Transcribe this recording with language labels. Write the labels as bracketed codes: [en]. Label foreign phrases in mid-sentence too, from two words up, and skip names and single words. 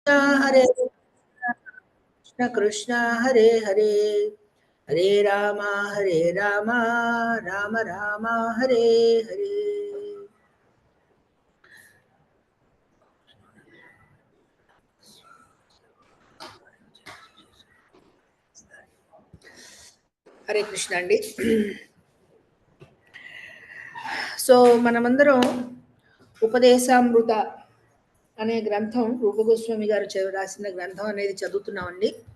[sa] हरे कृष्ण कृष्ण हरे हरे हरे राम राम राम हरे हरे. [te] హరే కృష్ణ అండి. సో మనమందరం ఉపదేశామృత అనే గ్రంథం రూపగోస్వామి గారు రాసిన గ్రంథం అనేది చదువుతున్నామండి.